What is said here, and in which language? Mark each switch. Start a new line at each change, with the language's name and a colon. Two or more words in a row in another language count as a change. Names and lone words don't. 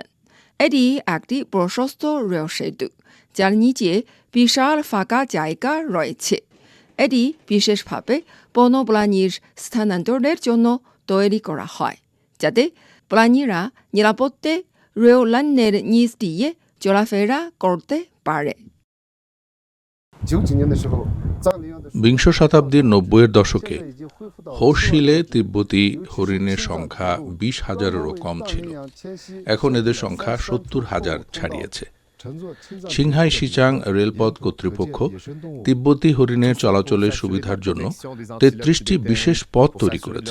Bangla: এটি একটি প্রশস্ত রেল সেতু, যার নিচে বিশাল ফাঁকা জায়গা রয়েছে। এটি বিশেষভাবে বন্যপ্রাণীর স্থানান্তরের জন্য তৈরি করা হয়, যাতে প্রাণীরা নিরাপদে রেল লাইনের নিচ দিয়ে চলাফেরা করতে পারে।
Chinese: 90 年的时候，藏羚羊的
Bangla: বিংশ শতাব্দীর 90-এর দশকে হৌশিলে তিব্বতী হরিণের সংখ্যা 20,000-এরও কম ছিল। এখন এদের সংখ্যা 70,000 ছাড়িয়েছে। ছিংহাই সিজাং রেলপথ কর্তৃপক্ষ তিব্বতী হরিণের চলাচলের সুবিধার জন্য 33টি বিশেষ পথ তৈরি করেছে।